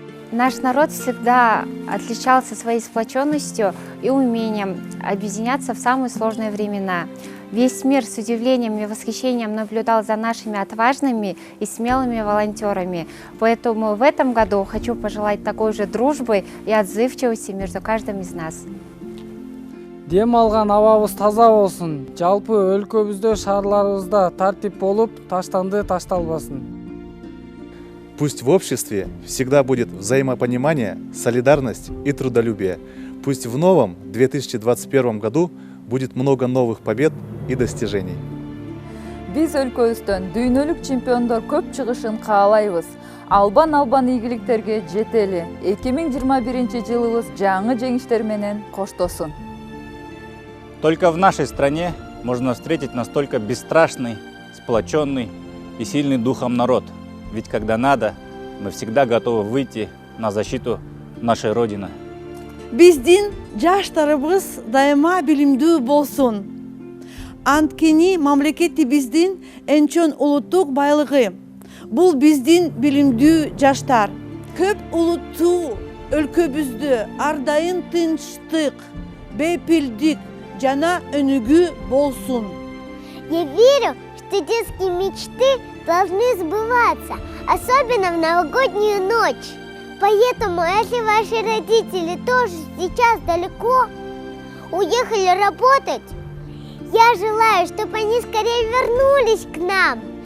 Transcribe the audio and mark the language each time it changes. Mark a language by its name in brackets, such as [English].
[Russian] Наш народ всегда отличался своей сплоченностью и умением объединяться в самые сложные времена. Весь мир с удивлением и восхищением наблюдал за нашими отважными и смелыми волонтерами. Поэтому в этом году хочу пожелать такой же дружбы и отзывчивости между каждым из нас. [Kyrgyz] Дем алган абабыз таза болсун. Жалпы өлкөбүздө, шаарларыбызда тартип болуп, таштанды ташталбасын. [Russian] Пусть в обществе всегда будет взаимопонимание, солидарность и трудолюбие. Пусть в новом 2021 году будет много новых побед и достижений. [Kyrgyz] Биз өлкөбүздөн дүйнөлүк чемпиондор көп чыгышын каалайбыз. Албан ийгиликтерге жетели. 2021 жылыбыз жаңы жеңиштер менен коштосун. [Russian] Только в нашей стране можно встретить настолько бесстрашный, сплоченный и сильный духом народ. Ведь когда надо, мы всегда готовы выйти на защиту нашей Родины. [Kyrgyz] Биздин жаштарыбыз дайыма билимдүү болсун. Анткени мамлекетибиздин эң чоң улуттук байлыгы. Бул биздин билимдүү жаштар. Көп улуттуу өлкөбүздө ар дайым тынчтык, бейпилдик жана өнүгүү болсун. [Russian] Я верю, что детские мечты должны сбываться, особенно в новогоднюю ночь. Поэтому, если ваши родители тоже сейчас далеко уехали работать, я желаю, чтобы они скорее вернулись к нам.